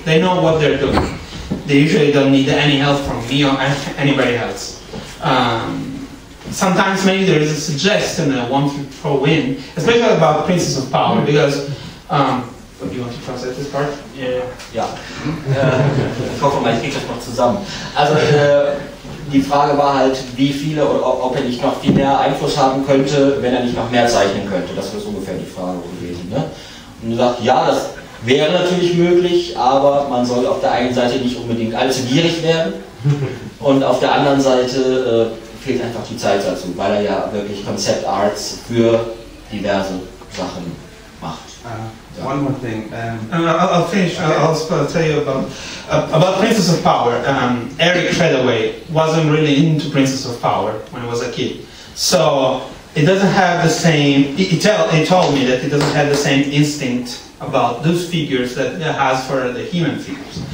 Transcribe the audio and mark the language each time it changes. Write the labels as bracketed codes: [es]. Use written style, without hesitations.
[en] They know what they're doing. They usually don't need any help from me or anybody else. Sometimes maybe there is a suggestion I want to throw in, especially about Princess of Power, because do you want to translate this part? [de] Ja. Ich hoffe mal, ich kriege das noch zusammen. Also die Frage war halt, wie viele oder ob er nicht noch viel mehr Einfluss haben könnte, wenn er nicht noch mehr zeichnen könnte. Das ist ungefähr die Frage gewesen. Ne? Und er sagt, ja, das wäre natürlich möglich, aber man soll auf der einen Seite nicht unbedingt allzu gierig werden und auf der anderen Seite fehlt einfach die Zeit dazu, weil er ja wirklich Concept Arts für diverse Sachen macht. [en] One more thing. I'll finish. I'll tell you about Princess of Power. Eric Treadaway wasn't really into Princess of Power when he was a kid, so it doesn't have the same. He told me that it doesn't have the same instinct about those figures that it has for the human figures.